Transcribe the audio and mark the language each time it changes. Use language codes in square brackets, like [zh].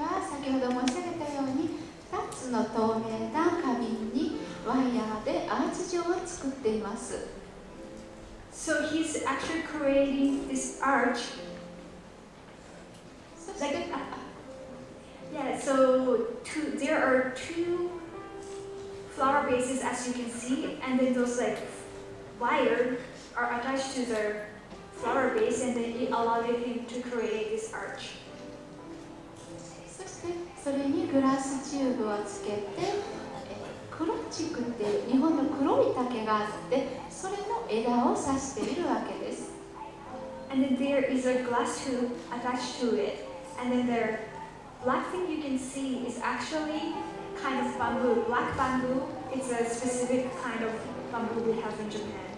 [ja] 先ほど申し上げたように2つの透明な花瓶にワイヤーでアーチ状を作っています。 [en] So he's actually creating this arch. Like, yeah, so there are two flower bases as you can see, and then those like wires are attached to the flower base, and then it allowed him to create this arch. [ja] そしてそれにグラスチューブをつけて黒竹っていう日本の黒い竹があってそれの枝を刺しているわけです。 [en] And then there is a glass tube attached to it, and then the black thing you can see is actually kind of bamboo. Black bamboo, it's a specific kind of bamboo we have in Japan.